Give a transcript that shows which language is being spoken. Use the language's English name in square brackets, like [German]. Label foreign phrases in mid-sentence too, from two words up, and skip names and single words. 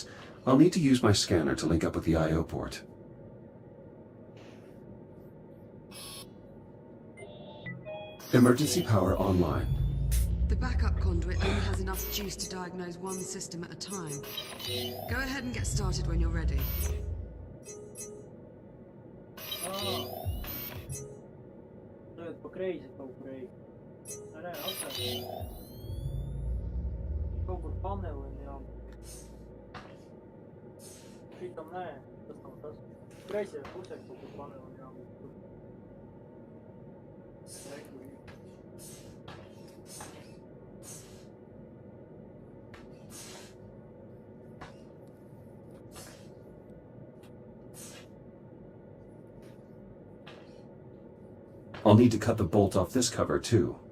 [English] I'll need to use my scanner to link up with the I/O port. Emergency power online. The backup conduit only has enough juice to diagnose one system at a time. Go ahead and get started when you're ready. [Latvian] Tagad pa kreisi kaut kur ej. Nē, apstāj. Kaut kur panelim jābūt. Šitam nē, tas nav tas. Kreisajā pusē kaut kur panelim jābūt. Rekur ir. [English] I'll need to cut the bolt off this cover, too.